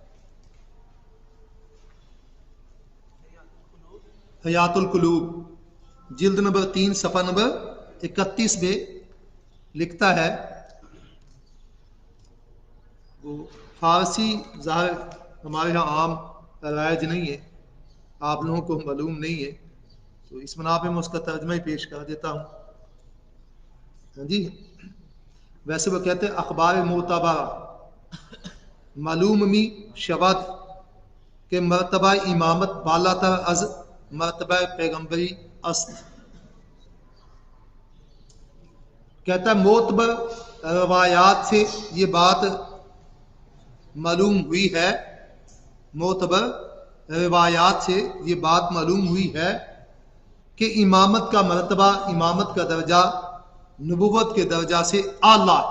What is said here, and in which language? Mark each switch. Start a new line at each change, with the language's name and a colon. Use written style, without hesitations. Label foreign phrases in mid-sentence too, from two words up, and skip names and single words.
Urdu: حیات القلوب جلد نمبر 3 صفحہ نمبر 31 پہ لکھتا ہے، وہ فارسی ظاہر ہمارے یہاں عام رائج نہیں ہے، آپ لوگوں کو معلوم نہیں ہے، تو اس بنا پہ میں اس کا ترجمہ ہی پیش کر دیتا ہوں۔ ہاں جی، ویسے وہ کہتے ہیں
Persian: اخبار معتبر معلوم می شود کہ مرتبہ امامت بالا تر از مرتبہ پیغمبری است۔
Urdu: کہتا ہے معتبر روایات سے یہ بات معلوم ہوئی ہے، معتبر روایات سے یہ بات معلوم ہوئی ہے کہ امامت کا مرتبہ، امامت کا درجہ نبوت کے درجہ سے اعلیٰ ہے۔